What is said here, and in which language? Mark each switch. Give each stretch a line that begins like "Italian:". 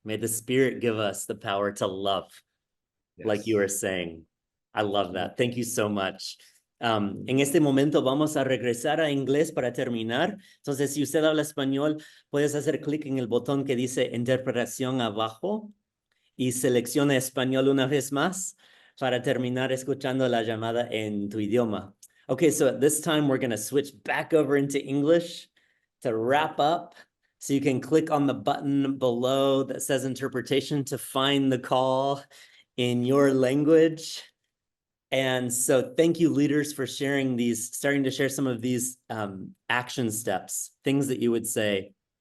English: May the Spirit give us the power to love, like you were saying. I love that. Thank you so much.
Spanish: En este momento vamos a regresar a inglés para terminar. Entonces, si usted habla español, puedes hacer clic en el botón que dice interpretación abajo y selecciona español una vez más para terminar escuchando la llamada en tu idioma.
English: Okay, so at this time, we're going to switch back over into English to wrap up. So you can click on the button below that says interpretation to find the call in your language. And so thank you, leaders, for starting to share some of these action steps, things that you would say.